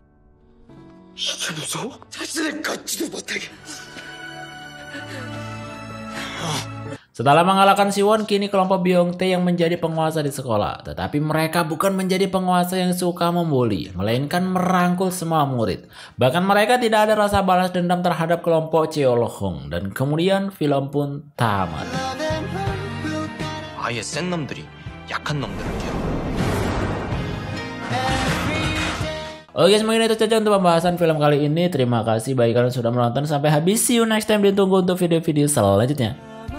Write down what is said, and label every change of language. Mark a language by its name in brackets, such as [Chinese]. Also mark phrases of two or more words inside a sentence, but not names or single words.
[Indonesian] Setelah mengalahkan Siwon, kini kelompok Byung-tae yang menjadi penguasa di sekolah. Tetapi mereka bukan menjadi penguasa yang suka membuli, melainkan merangkul semua murid. Bahkan mereka tidak ada rasa balas dendam terhadap kelompok Cheol-hong. Dan kemudian film pun tamat. [Korean] 아예 센 놈들이 약한 놈들을 괴롭혀. [Indonesian] Oke, mungkin itu saja untuk pembahasan film kali ini. Terima kasih bagi kalian yang sudah menonton sampai habis. [English] See you next time. [Indonesian] Ditunggu untuk video-video selanjutnya.